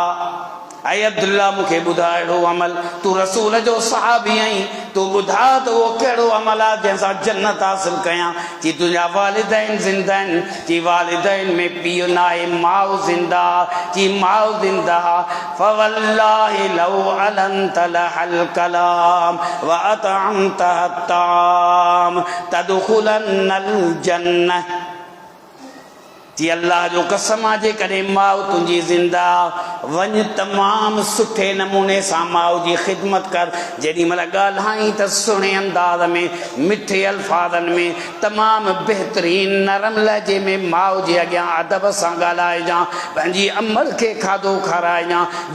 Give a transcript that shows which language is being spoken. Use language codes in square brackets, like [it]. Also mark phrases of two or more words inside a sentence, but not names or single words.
[sd] ऐं अब्दुल्ला मूंखे ॿुधा अहिड़ो अमल, तूं रसूल जो सहाबी आहीं, तूं ॿुधा त उहो कहिड़ो अमल आहे जंहिंसां जन्नत हासिल कयां? चई तुंहिंजा वालिदैन ज़िंदा आहिनि। चई वालिदैन में पीउ न आहे, माउ ज़िंदा। चई माउ ज़िंदा, [ar] فوالله لو ألنت له الكلام وأطعمته الطعام لتدخلن الجنة. [sd] जी अल्लाह जो कसम आहे, जेकॾहिं माउ तुंहिंजी ज़िंदा, वञ तमामु सुठे नमूने सां माउ जी ख़िदमत कर। जेॾी महिल ॻाल्हाई त सुहिणे अंदाज़ में, मिठे अल्फाज़नि में, तमामु बहितरीन नरम लहजे में माउ जे अॻियां अदब सां ॻाल्हाइजांइ, पंहिंजी अमल खे खाधो खाराइजांइ।